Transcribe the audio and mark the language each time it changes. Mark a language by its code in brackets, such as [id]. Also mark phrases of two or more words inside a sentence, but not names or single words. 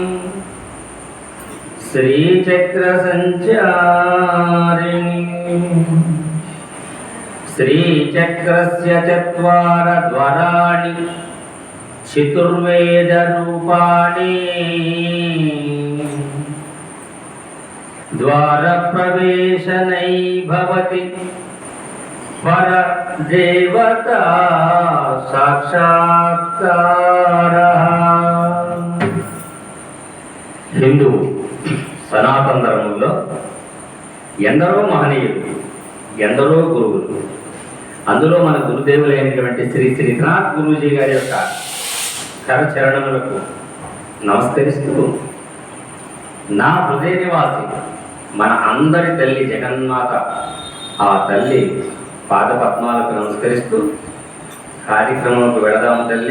[sa] श्रीचक्रसञ्चारिणी श्रीचक्रस्य चत्वारद्वाराणि चतुर्वेदरूपाणि द्वारप्रवेशनै भवति परदेवता साक्षात्कारः। [te] హిందూ సనాతన ధర్మంలో ఎందరో మహనీయులు, ఎందరో గురువులు, అందులో మన గురుదేవులైనటువంటి శ్రీ శ్రీనాథ్ గురూజీ గారి యొక్క కరచరణములకు నమస్కరిస్తూ నా హృదయ నివాసి మన అందరి తల్లి జగన్మాత ఆ తల్లి పాదపద్మాలకు నమస్కరిస్తూ కార్యక్రమంకు వెళదాము తల్లి.